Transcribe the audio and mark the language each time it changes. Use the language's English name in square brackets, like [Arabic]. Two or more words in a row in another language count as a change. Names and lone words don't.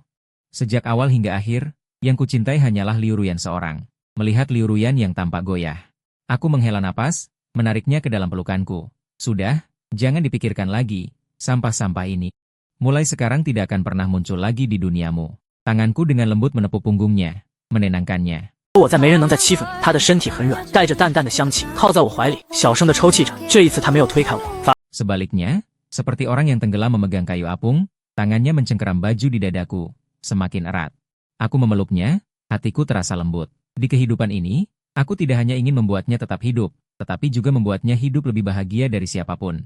[Indonesian] Sejak awal hingga akhir, yang kucintai hanyalah Liu Ruyan seorang. Melihat Liu Ruyan yang tampak goyah, aku menghela napas, menariknya ke dalam pelukanku. Sudah, jangan dipikirkan lagi, sampah-sampah ini. Mulai sekarang tidak akan pernah muncul lagi di duniamu. Tanganku dengan lembut menepuk punggungnya, menenangkannya. [Chinese] 我在没人能再欺负你，他的身体很软，带着淡淡的香气，靠在我怀里，小声的抽泣着。这一次他没有推开我。 [Indonesian] Sebaliknya, seperti orang yang tenggelam memegang kayu apung, tangannya mencengkeram baju di dadaku, semakin erat. Aku memeluknya, hatiku terasa lembut. Di kehidupan ini, aku tidak hanya ingin membuatnya tetap hidup, tetapi juga membuatnya hidup lebih bahagia dari siapapun.